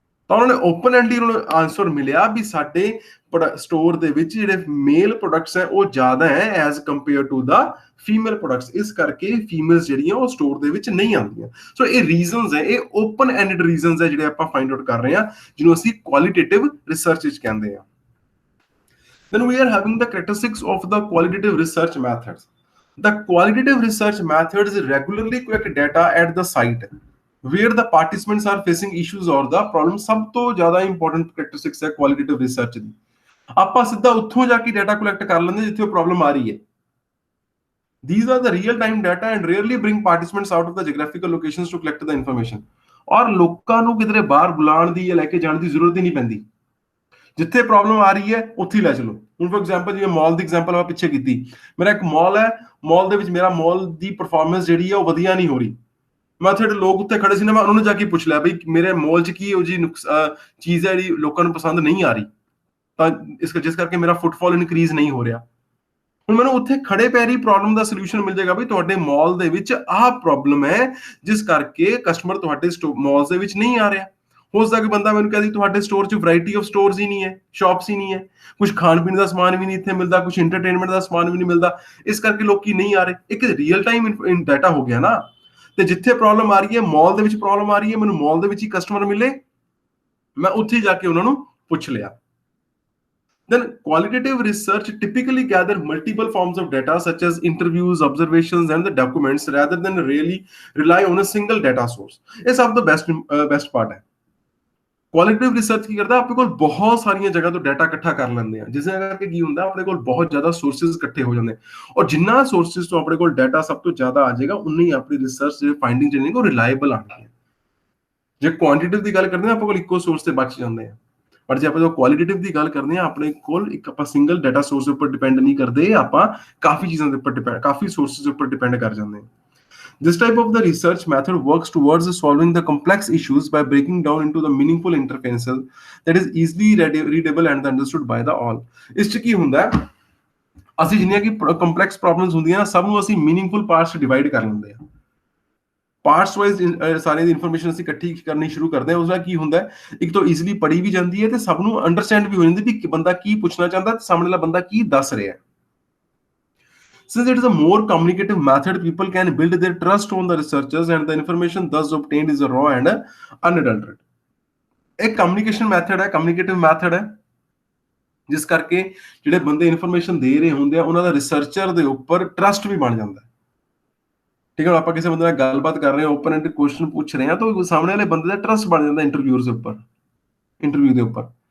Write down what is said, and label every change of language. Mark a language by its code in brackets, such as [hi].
[pa] ਤਾਂ ਉਹਨਾਂ ਨੇ ਓਪਨ ਐਂਡਲੀ ਉਹਨਾਂ ਨੂੰ ਆਨਸਰ ਮਿਲਿਆ ਵੀ ਸਾਡੇ ਸਟੋਰ ਦੇ ਵਿੱਚ ਜਿਹੜੇ ਮੇਲ ਪ੍ਰੋਡਕਟਸ ਹੈ ਉਹ ਜ਼ਿਆਦਾ ਹੈ as compare to ਦਾ female products, ਇਸ ਕਰਕੇ ਫੀਮੇਲਸ ਜਿਹੜੀਆਂ ਉਹ ਸਟੋਰ ਦੇ ਵਿੱਚ ਨਹੀਂ ਆਉਂਦੀਆਂ। ਸੋ ਇਹ ਰੀਜ਼ਨਸ ਹੈ, ਇਹ ਓਪਨ ਐਂਡਡ ਰੀਜ਼ਨਸ ਹੈ ਜਿਹੜੇ ਆਪਾਂ ਫਾਈਂਡ ਆਊਟ ਕਰ ਰਹੇ ਹਾਂ, ਜਿਹਨੂੰ ਅਸੀਂ ਕੁਆਲੀਟੇਟਿਵ ਰਿਸਰਚ ਵਿੱਚ ਕਹਿੰਦੇ ਹਾਂ। [en] Then we are having the characteristics of the qualitative research methods. The qualitative research methods regularly collect data at the site where the participants are facing issues or the problems. [pa] ਸਭ ਤੋਂ ਜ਼ਿਆਦਾ important characteristics ਹੈ qualitative research ਦੀ। ਆਪਾਂ ਸਿੱਧਾ ਉੱਥੋਂ ਜਾ ਕੇ data collect ਕਰ ਲੈਂਦੇ ਜਿੱਥੇ ਉਹ ਪ੍ਰੋਬਲਮ ਆ ਰਹੀ ਹੈ। [en] These are the real-time data and rarely bring participants out of the geographical locations to collect the information. [pa] ਔਰ ਲੋਕਾਂ ਨੂੰ ਕਿਧਰੇ ਬਾਹਰ ਬੁਲਾਉਣ ਦੀ ਜਾਂ ਲੈ ਕੇ ਜਾਣ ਦੀ ਜ਼ਰੂਰਤ ਹੀ ਨਹੀਂ ਪੈਂਦੀ, ਜਿੱਥੇ ਪ੍ਰੋਬਲਮ ਆ ਰਹੀ ਹੈ ਉੱਥੇ ਹੀ ਲੈ ਚਲੋ। ਹੁਣ ਫੋਰ ਐਗਜ਼ਾਮਪਲ ਜਿਵੇਂ ਮਾਲ ਦੀ ਐਗਜ਼ਾਮਪਲ ਆਪਾਂ ਪਿੱਛੇ ਕੀਤੀ, ਮੇਰਾ ਇੱਕ ਮਾਲ ਹੈ, ਮਾਲ ਦੇ ਵਿੱਚ ਮੇਰਾ ਮਾਲ ਦੀ ਪਰਫਾਰਮੈਂਸ ਜਿਹੜੀ ਹੈ ਉਹ ਵਧੀਆ ਨਹੀਂ ਹੋ ਰਹੀ, ਮੈਂ ਉੱਥੇ ਜਿਹੜੇ ਲੋਕ ਉੱਥੇ ਖੜੇ ਸੀ ਨਾ, ਮੈਂ ਉਹਨਾਂ ਨੂੰ ਜਾ ਕੇ ਪੁੱਛ ਲਿਆ ਬਈ ਮੇਰੇ ਮਾਲ 'ਚ ਕੀ ਇਹੋ ਜਿਹੀ ਚੀਜ਼ ਹੈ ਜਿਹੜੀ ਲੋਕਾਂ ਨੂੰ ਪਸੰਦ ਨਹੀਂ ਆ ਰਹੀ, ਤਾਂ ਜਿਸ ਕਰਕੇ ਮੇਰਾ ਫੁੱਟਫਾਲ ਇਨਕਰੀਜ਼ ਨਹੀਂ ਹੋ ਰਿਹਾ। ਹੁਣ ਮੈਨੂੰ ਉੱਥੇ ਖੜੇ ਪੈਰੀ ਪ੍ਰੋਬਲਮ ਦਾ ਸੋਲੂਸ਼ਨ ਮਿਲ ਜਾਏਗਾ ਵੀ ਤੁਹਾਡੇ ਮਾਲ ਦੇ ਵਿੱਚ ਆਹ ਪ੍ਰੋਬਲਮ ਹੈ, ਜਿਸ ਕਰਕੇ ਕਸਟਮਰ ਤੁਹਾਡੇ ਮਾਲਸ ਦੇ ਵਿੱਚ ਨਹੀਂ ਆ ਰਿਹਾ। ਹੋ ਸਕਦਾ ਕਿ ਬੰਦਾ ਮੈਨੂੰ ਕਹੇ ਤੁਹਾਡੇ ਸਟੋਰ 'ਚ ਵੈਰਾਈਟੀ ਆਫ ਸਟੋਰਸ ਹੀ ਨਹੀਂ ਹੈ, ਸ਼ਾਪਸ ਹੀ ਨਹੀਂ ਹੈ, ਕੁਝ ਖਾਣ ਪੀਣ ਦਾ ਸਮਾਨ ਵੀ ਨਹੀਂ ਇੱਥੇ ਮਿਲਦਾ, ਕੁਝ ਐਂਟਰਟੇਨਮੈਂਟ ਦਾ ਸਮਾਨ ਵੀ ਨਹੀਂ ਮਿਲਦਾ, ਇਸ ਕਰਕੇ ਲੋਕੀ ਨਹੀਂ ਆ ਰਹੇ। ਇੱਕ ਰੀਅਲ ਟਾਈਮ ਡਾਟਾ ਹੋ ਗਿਆ ਨਾ, ਤੇ ਜਿੱਥੇ ਪ੍ਰੋਬਲਮ ਆ ਰਹੀ ਹੈ, ਮਾਲ ਦੇ ਵਿੱਚ ਪ੍ਰੋਬਲਮ ਆ ਰਹੀ ਹੈ, ਮੈਨੂੰ ਮਾਲ ਦੇ ਵਿੱਚ ਹੀ ਕਸਟਮਰ ਮਿਲੇ, ਮੈਂ ਉੱਥੇ ਜਾ ਕੇ ਉਹਨਾਂ ਨੂੰ ਪੁੱਛ ਲਿਆ। [en] Then qualitative research typically gather multiple forms of data such as interviews, observations, and the documents rather than really rely on a single data source. [pa] ਇਹ ਸਭ ਤੋਂ best part ਹੈ। ਕੁਆਲਿਟੇਟਿਵ ਰਿਸਰਚ ਕੀ ਕਰਦਾ, ਆਪਣੇ ਕੋਲ ਬਹੁਤ ਸਾਰੀਆਂ ਜਗ੍ਹਾ ਤੋਂ ਡਾਟਾ ਇਕੱਠਾ ਕਰ ਲੈਂਦੇ ਆ, ਜਿਸ ਕਰਕੇ ਕੀ ਹੁੰਦਾ ਆਪਣੇ ਕੋਲ ਬਹੁਤ ਜ਼ਿਆਦਾ ਸੋਰਸਿਸ ਇਕੱਠੇ ਹੋ ਜਾਂਦੇ, ਔਰ ਜਿੰਨਾ ਸੋਰਸਿਸ ਤੋਂ ਆਪਣੇ ਕੋਲ ਡਾਟਾ ਸਭ ਤੋਂ ਜ਼ਿਆਦਾ ਆ ਜਾਏਗਾ, ਉਨੀ ਹੀ ਆਪਣੀ ਰਿਸਰਚ ਦੇ ਫਾਈਂਡਿੰਗ ਜਿਹੜੀ ਉਹ ਰਿਲਾਇਬਲ ਆਣਗੇ। ਜੇ ਕੁਆਂਟੀਟਿਵ ਦੀ ਗੱਲ ਕਰਦੇ ਆ, ਆਪਣੇ ਕੋਲ ਇੱਕੋ ਸੋਰਸ ਤੇ ਬਚ ਜਾਂਦੇ ਆ, ਪਰ ਜੇ ਆਪਾਂ ਕੁਆਲਿਟੇਟਿਵ ਦੀ ਗੱਲ ਕਰਦੇ ਆ, ਆਪਣੇ ਕੋਲ ਇੱਕ ਆਪਾਂ ਸਿੰਗਲ ਡਾਟਾ ਸੋਰਸ ਉੱਪਰ ਡਿਪੈਂਡ ਨਹੀਂ ਕਰਦੇ, ਆਪਾਂ ਕਾਫੀ ਚੀਜ਼ਾਂ ਦੇ ਉੱਪਰ ਡਿਪੈਂਡ, ਕਾਫੀ ਸੋਰਸਿਸ ਉੱਪਰ ਡਿਪੈਂਡ ਕਰ ਜਾਂਦੇ ਆ। [en] This type of the research method works towards solving the complex issues by breaking down into the meaningful interfaces that is easily readable and understood by the all. [pa] ਇਸ 'ਚ ਕੀ ਹੁੰਦਾ ਹੈ, ਅਸੀਂ ਜਿੰਨੀਆਂ ਕਿ ਕੰਪਲੈਕਸ ਪ੍ਰੋਬਲਮਸ ਹੁੰਦੀਆਂ ਸਭ ਨੂੰ ਅਸੀਂ ਮੀਨਿੰਗਫੁਲ ਪਾਰਟਸ 'ਚ ਡਿਵਾਈਡ ਕਰ ਲੈਂਦੇ ਆ। ਪਾਰਟਸ ਵਾਈਜ਼ ਸਾਰੀ ਦੀ ਇਨਫੋਰਮੇਸ਼ਨ ਅਸੀਂ ਇਕੱਠੀ ਕਰਨੀ ਸ਼ੁਰੂ ਕਰਦੇ ਹਾਂ। ਉਸ ਨਾਲ ਕੀ ਹੁੰਦਾ, ਇੱਕ ਤਾਂ ਈਜ਼ੀਲੀ ਪੜ੍ਹੀ ਵੀ ਜਾਂਦੀ ਹੈ ਤੇ ਸਭ ਨੂੰ ਅੰਡਰਸਟੈਂਡ ਵੀ ਹੋ ਜਾਂਦੀ ਵੀ ਬੰਦਾ ਕੀ ਪੁੱਛਣਾ ਚਾਹੁੰਦਾ ਤੇ ਸਾਹਮਣੇ ਵਾਲਾ ਬੰਦਾ ਕੀ ਦੱਸ ਰਿਹਾ ਹੈ। [en] Since it is a more communicative method, people can build their trust on the researchers and the information thus obtained is raw and unadulterated. [pa] एक कम्युनिकेशन मैथड है, कम्युनिकेटिव मैथड है, जिस करके ਜਿਹੜੇ ਬੰਦੇ ਇਨਫੋਰਮੇਸ਼ਨ ਦੇ ਰਹੇ ਹੁੰਦੇ ਆ ਉਹਨਾਂ ਦਾ ਰਿਸਰਚਰ ਦੇ ਉੱਪਰ ਟਰਸਟ ਵੀ ਬਣ ਜਾਂਦਾ ਹੈ। ਠੀਕ ਹੈ, ਆਪਾਂ ਕਿਸੇ ਬੰਦੇ ਨਾਲ ਗੱਲਬਾਤ ਕਰ ਰਹੇ ਹਾਂ, ਓਪਨ ਐਂਡਡ ਕੁਐਸਚਨ ਪੁੱਛ ਰਹੇ ਹਾਂ, ਤਾਂ ਸਾਹਮਣੇ ਵਾਲੇ ਬੰਦੇ ਦਾ ਟਰਸਟ ਬਣ ਜਾਂਦਾ ਇੰਟਰਵਿਊ ਦੇ ਉੱਪਰ।